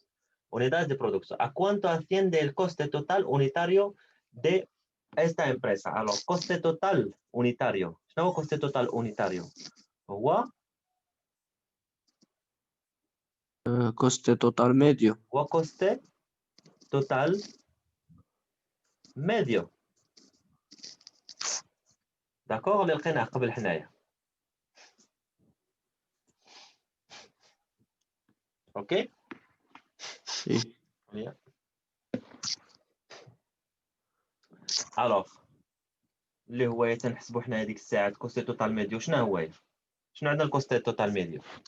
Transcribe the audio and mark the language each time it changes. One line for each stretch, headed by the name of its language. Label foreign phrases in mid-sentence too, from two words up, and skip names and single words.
Spanish: Unidades de producción. ¿A cuánto asciende el coste total unitario de esta empresa? Alors, coste total unitario. ¿Qué es coste total unitario?
Arabic: هو
Spanish: coste total medio. coste total medio.
Arabic: d'accord اللي لقيناه قبل حنايا. اوكي سي. الوغ اللي هو تنحسبوا حنا هذيك الساعه
Spanish: coste total medio
Arabic: شنو هو شنو عندنا
Spanish: el coste total medio